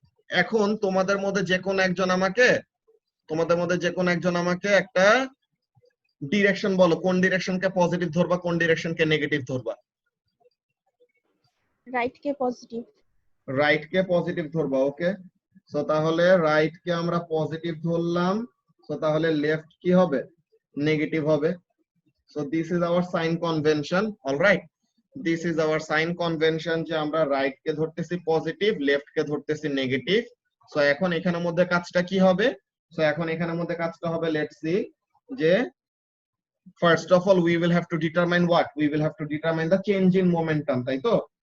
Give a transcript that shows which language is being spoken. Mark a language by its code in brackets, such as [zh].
[bn] এখন তোমাদের মধ্যে যে কোনো একজন আমাকে, তোমাদের মধ্যে যে কোনো একজন আমাকে একটা ডিরেকশন বলো, কোন ডিরেকশনকে পজিটিভ ধরবা, কোন ডিরেকশনকে নেগেটিভ ধরবা? রাইট কে পজিটিভ। রাইট কে পজিটিভ ধরবা। ওকে, সো তাহলে রাইট কে আমরা পজিটিভ ধরলাম, সো তাহলে লেফট কি হবে, নেগেটিভ হবে। [en] So this is our sign convention. All right, this is our sign convention [bn] যে আমরা রাইট কে ধরতেছি পজিটিভ, লেফট কে ধরতেছি নেগেটিভ। সো এখন এখানের মধ্যে কাজটা কি হবে, সো এখন এখানের মধ্যে কাজটা হবে, [en] let's see, [bn] যে first of all [en] we will have to determine what, we will have to determine the change in momentum, [bn] তাই তো?